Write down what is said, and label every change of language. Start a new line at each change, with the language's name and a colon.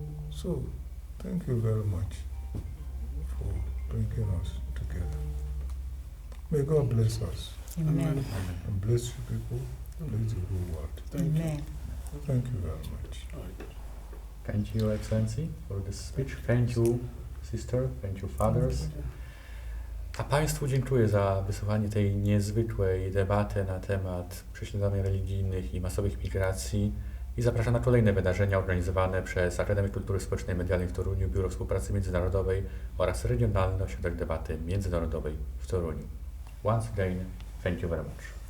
English: So thank you very much for bringing us together. May God bless us. Amen. And bless you people, bless the whole world. Amen. Thank you very much. Thank you, Excellency, for this speech. Thank you, sister. Thank you, fathers.
Polish: A Państwu dziękuję za wysłuchanie tej niezwykłej debaty na temat prześladowań religijnych i masowych migracji i zapraszam na kolejne wydarzenia organizowane przez Akademię Kultury Społecznej i Medialnej w Toruniu, Biuro Współpracy Międzynarodowej oraz Regionalny Ośrodek Debaty Międzynarodowej w Toruniu.
English: Once again, thank you very much.